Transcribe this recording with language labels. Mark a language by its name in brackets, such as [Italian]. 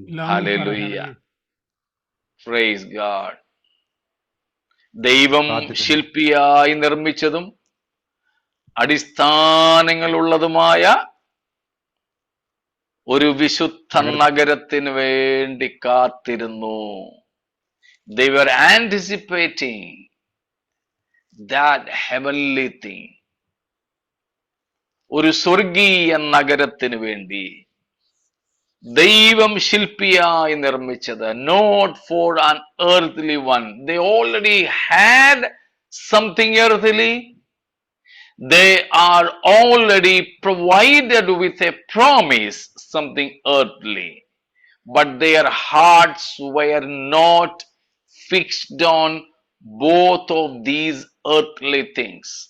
[English] Hallelujah. Praise God. [Malayalam] ദൈവം ശില്പിയായി നിർമ്മിച്ചതും അടിസ്ഥാനങ്ങളുള്ളതുമായ ഒരു വിശുദ്ധ നഗരത്തിന് വേണ്ടി കാത്തിരുന്നു. [English] They were anticipating that heavenly thing. [Malayalam] ഒരു സ്വർഗീയ നഗരത്തിന് വേണ്ടി ദൈവം ശില്പിയായി നിർമ്മിച്ചത്. [English] Not for an earthly one. They already had something earthly. They are already provided with a promise, something earthly. But their hearts were not fixed on both of these earthly things.